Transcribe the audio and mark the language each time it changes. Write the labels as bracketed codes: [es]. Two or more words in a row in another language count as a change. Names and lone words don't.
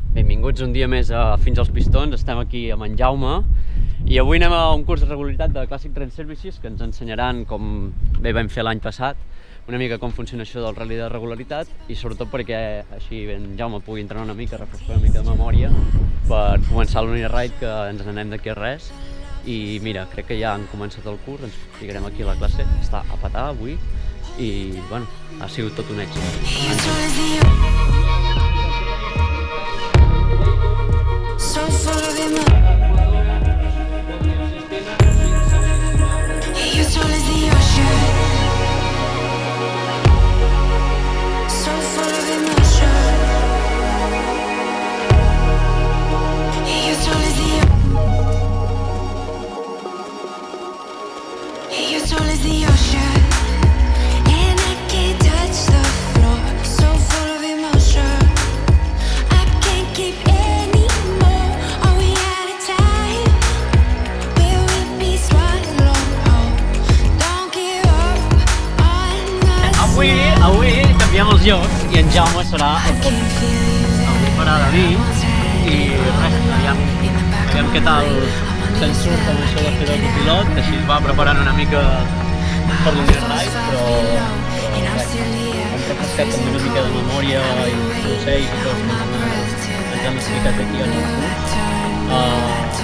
[ca] Benvinguts un dia més a Fins als Pistons, estem aquí amb en Jaume i avui anem a un curs de regularitat de Classic Trail Services que ens ensenyaran com bé vam fer l'any passat, una mica com funciona això del rally de regularitat i sobretot perquè així en Jaume pugui entrenar una mica, refrescar una mica de memòria per començar l'Uniride que ens n'anem d'aquí a res. I mira, crec que ja han començat el curs, ens ficarem aquí a la classe, està a petar avui i bueno, ha sigut tot un èxit. [en] So full of you're tall as the ocean. So full of emotion. You're tall as the you're tall as the ocean. And I can't touch the floor. So full of emotion. I can't keep [ca] Avui canviem els llocs i en Jaume serà avui farà de mi i res, aviam què tal se'n surt amb això de fer de copilot, així es va preparant una mica per l'Uniride, però res, hem refrescat també una mica de memòria i consells i tot ens han explicat aquí en el curs.